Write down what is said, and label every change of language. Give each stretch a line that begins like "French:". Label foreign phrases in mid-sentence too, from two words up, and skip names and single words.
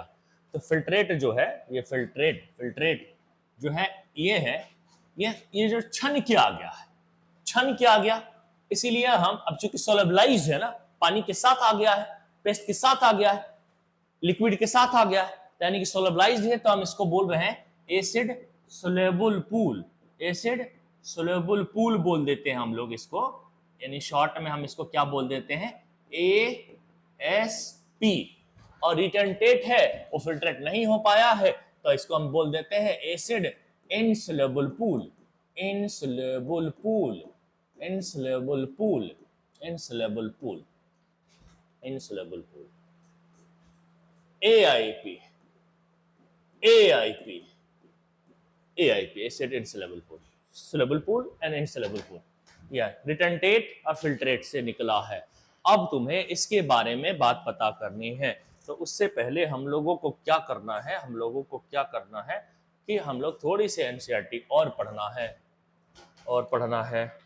Hindi: तो फिल्ट्रेट जो है, ये फिल्ट्रेट जो है, ये है, ये जो छन के आ गया है, छन के आ गया, इसीलिए हम अब चूंकि सोलबलाइज है ना, पानी के साथ आ गया है, पेस्ट के साथ आ गया है, लिक्विड के साथ आ गया है, यानी कि सोलबलाइज है, तो हम इसको बोल रहे हैं
English: acid soluble pool, acid soluble pool
Hindi: बोल देते हैं हम लोग इसको, यानी शॉर्ट में हम इसको क्या बोल देते हैं, ASP। और रिटेंटेट है, वो फिल्ट्रेट नहीं हो पाया है, तो इसको हम बोल देते हैं
English: acid insoluble pool, insoluble pool, insoluble pool, insoluble pool, insoluble pool. AIP, AIP, AIP, acid insoluble pool, soluble pool and insoluble pool,
Hindi: या रिटेंटेट और फिल्ट्रेट से निकला है। अब तुम्हें इसके बारे में बात पता करनी है, तो उससे पहले हम लोगों को क्या करना है, हम लोगों को क्या करना है कि हम लोग थोड़ी सी एनसीईआरटी और पढ़ना है, और पढ़ना है।